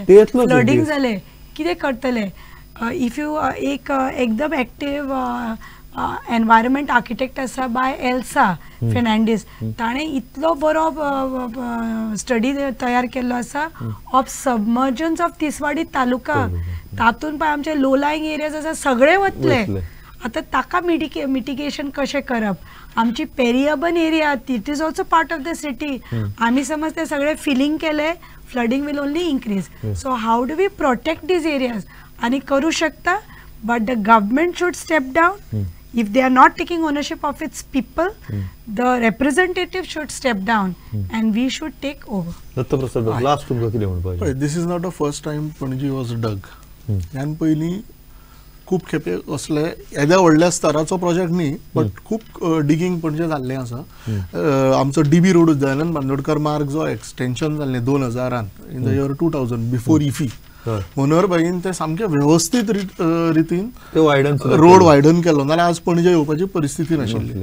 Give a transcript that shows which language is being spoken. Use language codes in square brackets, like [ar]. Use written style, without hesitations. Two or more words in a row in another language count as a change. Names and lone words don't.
[kok] फ्लडिंग जालें कितें करतले? [en] if you [kok] एक एकदम [en] active environment architect [kok] आसा बाय एल्सा फेर्नांडीस ताणें इतलो बरो स्टडी तयार केल्लो आसा [en] of submergence of [kok] तिसवाडी तालुका. तातून पळय आमचे [en] low lying areas [kok] आसा सगळे वतले. आतां ताका मिटिगेशन कशें करप? [en] आमची periurban area it is also part of the city. [kok] आमी समज ते सगळे फिलिंग केले [en] flooding will only increase. So how do we protect these areas? [kok] आनी करूं शकता [en] but the government should step down. If they are not taking ownership of its people, the representatives should step down and we should take over. [kok] दत्तप्रसाद लास्ट तुमकां कितें म्हणपाचें? [en] This is not the first time Panaji was dug. [kok] ह्यान पयलीं खूब खेपे असले येद्या व्हडल्या स्तराचो प्रोजेक्ट न्ही बट खूब डिगींग पणजे जाल्लें आसा. आमचो DB रोड दयानंद बांदोडकर मार्ग जो एक्सटेंशन जाल्लें 2000 [en] in the year [kok] 2000 बिफोर इफी मनोहरभाईन ते सामके व्यवस्थीत रितीन रोड वायडन केलो नाल्यार आज पणजे येवपाची परिस्थिती नाशिल्ली.